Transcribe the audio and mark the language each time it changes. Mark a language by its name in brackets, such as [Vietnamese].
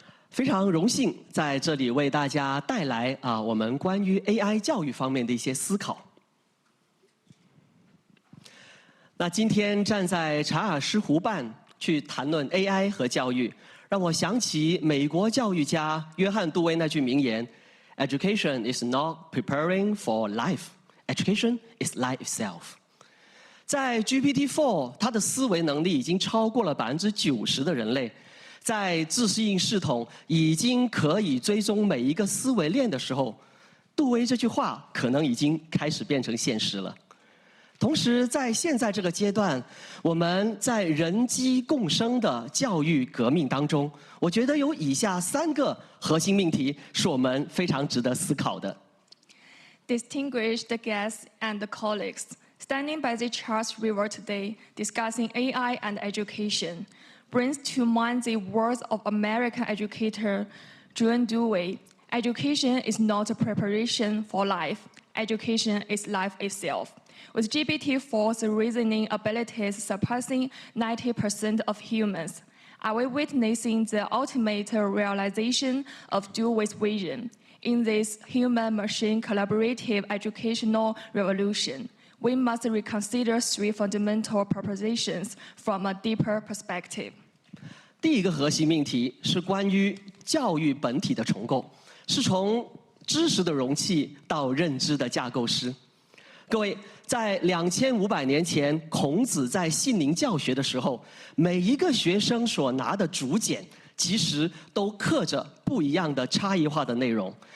[Chinese] 非常荣幸在这里为大家带来我们关于 AI 教育方面的一些思考。那今天站在查尔斯湖畔去谈论 AI 和教育，让我想起美国教育家约翰·杜威那句名言 ： [English] “Education is not preparing for life. Education is life itself.” [Chinese] 在 GPT-4， 它的思维能力已经超过了90%的人类，在自适应系统已经可以追踪每一个思维链的时候，杜威这句话可能已经开始变成现实了。同时，在现在这个阶段，我们在人机共生的教育革命当中，我觉得有以下3个核心命题是我们非常值得思考的。 [English] Distinguished guests and colleagues, standing by the Charles River today, discussing AI and education, brings to mind the words of American educator John Dewey. Education is not a preparation for life. Education is life itself. With GPT-4's reasoning abilities surpassing 90% of humans, are we witnessing the ultimate realization of Dewey's vision? In this human-machine collaborative educational revolution, we must reconsider 3 fundamental propositions from a deeper perspective. [Chinese] 第一个核心命题是关于教育本体的重构，是从知识的容器到认知的架构师。各位，在2500年前，孔子在信陵教学的时候，每一个学生所拿的竹简，其实都刻着不一样的差异化的内容。